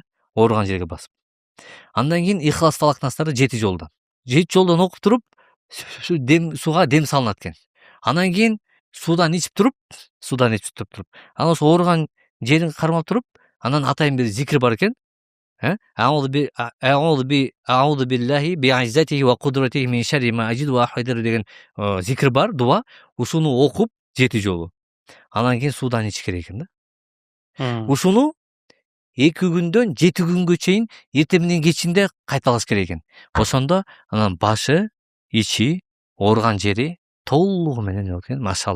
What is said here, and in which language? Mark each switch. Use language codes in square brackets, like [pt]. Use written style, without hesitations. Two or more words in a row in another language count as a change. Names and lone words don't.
[ky] Ооруган жерге басып. Андан кийин Ихлас Фалакнастарды 7 жолдан. 7 жолдан окуп туруп сууга дем салынат экен. Андан кийин суудан ичип туруп, анан ошо ооруган жерин кармап туруп, анан атайын бир зикир бар экен. [ar] أعوذ بالله بعزته وقدرته من شر ما أجد وأحاذر [ky] деген зикир бар, дуа. Ушуну окуп 7 жолу. Анан кийин суудан ичиш керек экен да. Ушуну 2 күндөн 7 күнгө чейин эртең менен кечинде кайталаш керек экен. Ошондо анан башы, ичи, ооруган жери толугу менен экен, машалла.